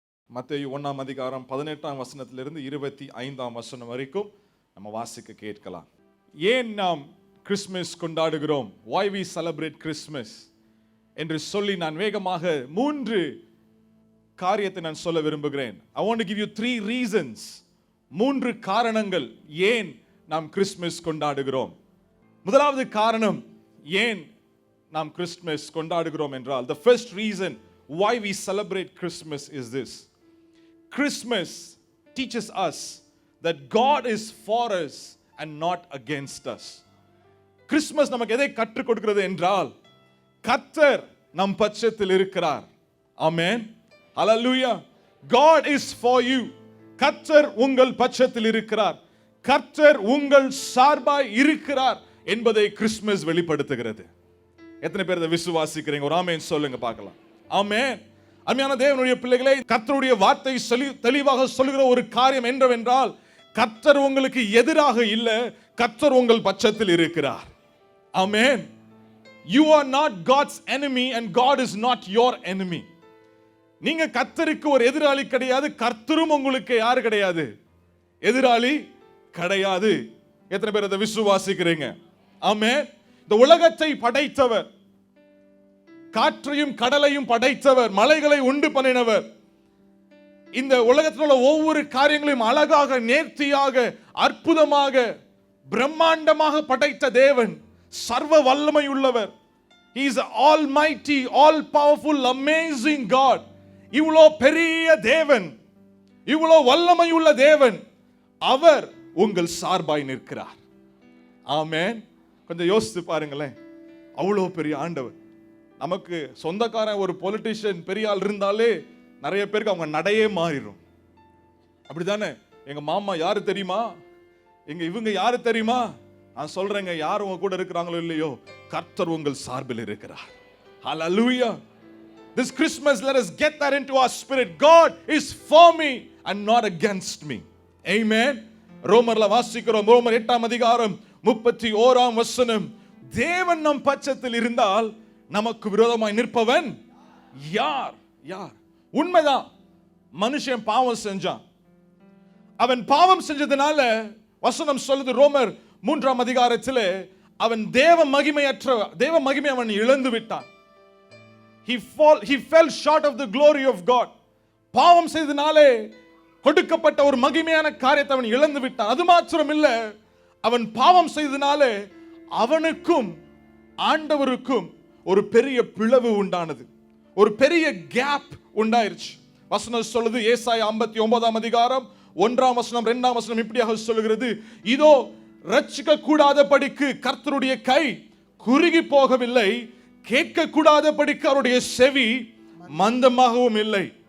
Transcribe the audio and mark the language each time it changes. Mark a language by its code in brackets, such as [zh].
[ta] மத்தேயு 1ஆம் அதிகாரம் 18ஆம் வசனத்திலிருந்து 25ஆம் வசனம் வரைக்கும் நம்ம வாசிக்க கேட்கலாம். ஏன் நாம் கிறிஸ்மஸ் கொண்டாடுகிறோம், [en] why we celebrate Christmas [ta] என்று சொல்லி நான் வேகமாக 3 காரியத்தை நான் சொல்ல விரும்புகிறேன். [en] I want to give you 3 reasons, [ta] 3 காரணங்கள் ஏன் நாம் கிறிஸ்மஸ் கொண்டாடுகிறோம். முதலாவது காரணம் ஏன் நாம் கிறிஸ்மஸ் கொண்டாடுகிறோம் என்றால், [en] the first reason why we celebrate Christmas is this: Christmas teaches us that God is for us and not against us. [ta] Christmas நமக்கு எதை கற்றுக் கொடுக்கிறது என்றால், கர்த்தர் நம் பட்சத்தில் இருக்கிறார். [en] ஆமென், ஹalleluya. God is for you. [ta] கர்த்தர் உங்கள் பட்சத்தில் இருக்கிறார், கர்த்தர் உங்கள் சார்பாய் இருக்கிறார் என்பதை கிறிஸ்மஸ் வெளிப்படுத்துகிறது. எத்தனை பேர் இதை விசுவாசிக்கிறீங்க? ஒரு ஆமென் சொல்லுங்க பார்க்கலாம். ஆமென். அருமையான தேவனுடைய பிள்ளைகளே, கர்த்தருடைய வார்த்தை தெளிவாக சொல்லுகிற ஒரு காரியம் என்னவென்றால், கர்த்தர் உங்களுக்கு எதிராக இல்ல, கர்த்தர் உங்கள் பட்சத்தில் இருக்கிறார். ஆமென். [en] You are not God's enemy and God is not your enemy. [ta] நீங்க கர்த்தருக்கு ஒரு எதிராளி கிடையாது, கர்த்தரும் உங்களுக்கு யாரு கிடையாது? எதிராளி கிடையாது. எத்தனை பேர் அதை விசுவாசிக்கிறீங்க? ஆமென். இந்த உலகத்தை படைத்தவர், காற்றையும் கடலையும் படைத்தவர், மலைகளை உண்டு பண்ணினவர், இந்த உலகத்தில் உள்ள ஒவ்வொரு காரியங்களையும் அழகாக, நேர்த்தியாக, அற்புதமாக, பிரம்மாண்டமாக படைத்த தேவன், சர்வ வல்லமை உள்ளவர். [en] He is almighty, all powerful, amazing God. [ta] இவ்வளோ பெரிய தேவன், இவ்வளோ வல்லமை உள்ள தேவன், அவர் உங்கள் சார்பாய் நிற்கிறார். ஆமென். கொஞ்சம் யோசித்து பாருங்களேன், அவ்வளோ பெரிய ஆண்டவர். நமக்கு சொந்தக்காரன் ஒரு பொலிட்டிஷியன் பெரிய ஆள் இருந்தாலே நிறைய பேருக்கு அவங்க நடையே மாறிடும். அப்படிதானே? எங்க மாமா யாரு தெரியுமா, இவங்க யாரு தெரியுமா? நான் சொல்றேங்க, யார் உங்க கூட இருக்கிறாங்களோ இல்லையோ, கர்த்தர் உங்கள் சார்பில் இருக்கிறார். ஹalleluya. [en] This Christmas, let us get that into our spirit. God is for me and not against me. Amen. [ta] ரோமர்ல வாசிக்கிறோம், ரோமர் 8ஆம் அதிகாரம் 31ஆம் வசனம், தேவன் நம் பட்சத்தில் இருந்தால் நமக்கு விரோதமாய் நிற்பவன் யார்? யார்? உண்மைதான், மனுஷன் பாவம் செஞ்சான். அவன் பாவம் செஞ்சதுனால வசனம் சொல்லுது, ரோமர் 3ஆம் அதிகாரத்திலே, அவன் தேவ மகிமை அவன் இழந்து விட்டான். [en] He fell short of the glory of God. [ta] பாவம் செய்தனாலே கொடுக்கப்பட்ட ஒரு மகிமையான காரியத்தை அவன் இழந்து விட்டான். அது மாத்திரம் இல்ல, அவன் பாவம் செய்தனாலே அவனுக்கும் ஆண்டவருக்கும் ஒரு பெரிய பிளவு உண்டானது, ஒரு பெரிய கேப் உண்டாயிருச்சு. வசனம் சொல்லுது, ஏசாயா 59ஆம் அதிகாரம் 1ஆம் வசனம் 2ஆம் வசனம் இப்படியாக சொல்லுகிறது, இதோ ரட்சிக்க கூடாதபடிக்கு கர்த்தருடைய கை குறுகி போகவில்லை, கேட்க கூடாதபடிக்கு அவருடைய செவி மந்தமாகவும் இல்லை.